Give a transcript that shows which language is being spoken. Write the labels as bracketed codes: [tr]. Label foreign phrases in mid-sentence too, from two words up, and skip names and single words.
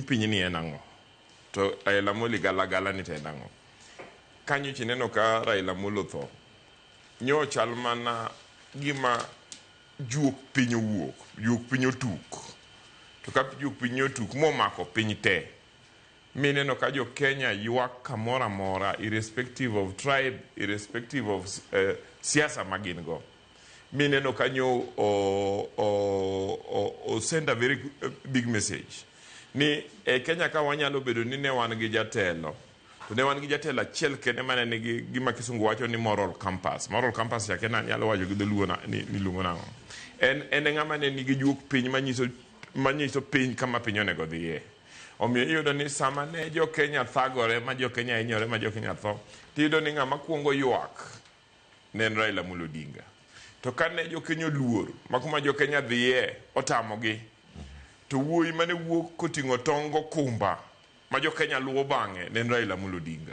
[luo] piny ni en ang'o to Raila Amollo galagala ni to en ang'o kanyo chineno ka Raila Amollo tho nyo chal mana gima juok piny owuok juok piny otuk to ka juok piny otuk momako piny te mineno ka jokenya ywak kamoro amora [en] irrespective of tribe irrespective of [luo] siasa magin go mineno kanyo [en] send a very big message [luo] ni Kenya ka wanyalo bedo ni ne wan gi jatelo to ne wan gi jatelo achiel kende mane nigi gima kisungu wacho ni [en] moral compass [luo] yake na nyalo wacho gi dholuo ni luongo nang'o en ng'ama ne nigi juok piny manyiso piny kama piny onego dhiye. Omiyo iyudo ni sama ne jokenya thagore ma jokenya hinyore ma jokenya tho tiyudo ni ng'ama kwongo ywak ne en Raila Amollo Odinga to ka ne jokenya oluor ma kuma jokenya dhiye otamogi to wuoyi mane wuok koting'o tongo kumba ma jokenya luwo bang'e ne en Raila Amollo Odinga.